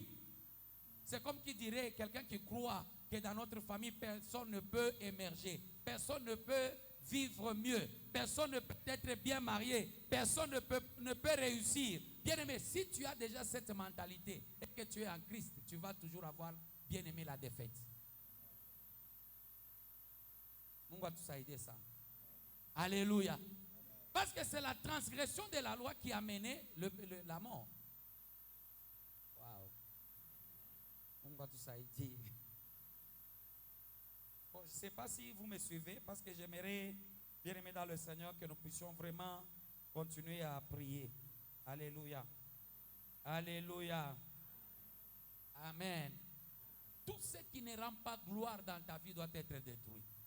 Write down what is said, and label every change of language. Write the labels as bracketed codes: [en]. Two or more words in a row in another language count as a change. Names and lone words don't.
[fr] C'est comme qui dirait quelqu'un qui croit que dans notre famille, personne ne peut émerger, personne ne peut vivre mieux, personne ne peut être bien marié, personne ne peut réussir. Bien aimé, si tu as déjà cette mentalité et que tu es en Christ, tu vas toujours avoir, bien aimé, la défaite. [sw] Mungu atusaidie sana. [fr] Alléluia. Parce que c'est la transgression de la loi qui a mené la mort. Waouh. [sw] Mungu atusaidie. [fr] Bon, je ne sais pas si vous me suivez, parce que j'aimerais, bien aimé dans le Seigneur, que nous puissions vraiment continuer à prier. Alléluia. Alléluia. Amen. Tout ce qui ne rend pas gloire dans ta vie doit être détruit.